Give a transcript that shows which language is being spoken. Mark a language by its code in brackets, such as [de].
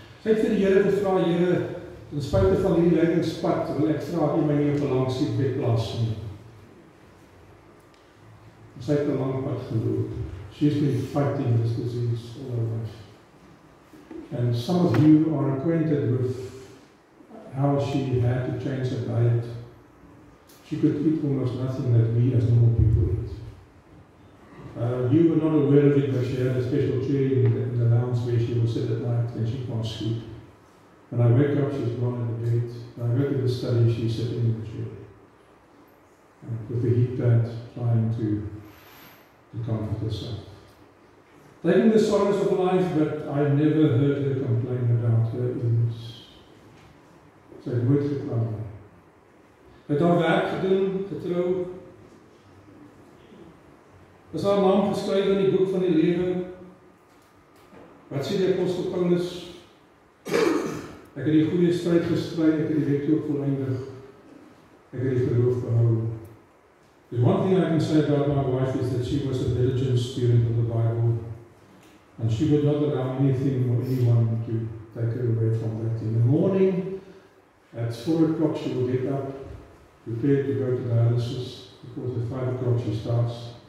[af] Sy het vir die Here gevra, Here, ten spyte van hierdie lydingspad, wil ek vra U my nie op 'n lang siekbed plaas nie. Sy het 'n lang pad geloop. [en] She's been fighting this disease all her life. And some of you are acquainted with how she had to change her diet. She could eat almost nothing that we as normal people eat. You were not aware of it, but she had a special chair in the lounge where she will sit at night and she can't sleep. When I wake up, she's gone in the bed. When I go to the study, she's sitting in the chair. With the heat pad, trying to comfort herself. Taking the sorrows of life, but I never heard her complain about her illness. [af] Sy het nooit gekla. Het haar werk gedoen, getrou. Is haar naam geskryf in die boek van die lewe? Wat sê die Apostel Paulus? Ek het die goeie stryd gestry, ek het die wedloop voleindig. Ek het die geloof behou. [en] There's one thing I can say about my wife is that she was a diligent student of the Bible, and she would not allow anything or anyone to take her away from that. In the morning, at 4 o'clock, she will get up, prepare to go to dialysis, because at 5 o'clock she starts.